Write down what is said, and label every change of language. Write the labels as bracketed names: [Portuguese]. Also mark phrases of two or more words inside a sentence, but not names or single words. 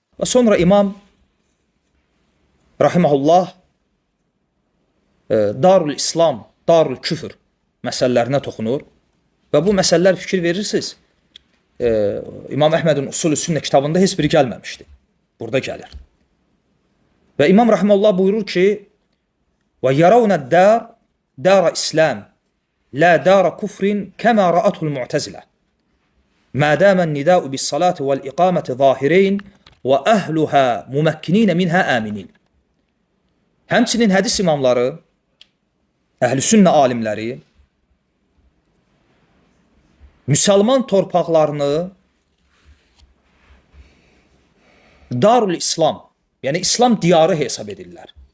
[Azerbaijani] Və sonra İmam rahimehullah Darul İslam, Darul Küfr məsələlərinə toxunur və bu məsələlər fikir verirsiniz. İmam Əhmədin Usul-ü Sünnə kitabında heç biri gəlməmişdi. Burada gəlir. Və İmam rahimehullah buyurur ki: [Arabic] "ونرى الدار دار إسلام لا دار كفر كما رأت المعتزلة. ما دام النداء بالصلاة والإقامة ظاهرين و أهلها ممكنين منها آمنين." [Azerbaijani] Həmçinin hədis imamları, əhl-i sünnə alimləri müsəlman torpaqlarını Darul İslam, yəni İslam diyarı hesab edirlər.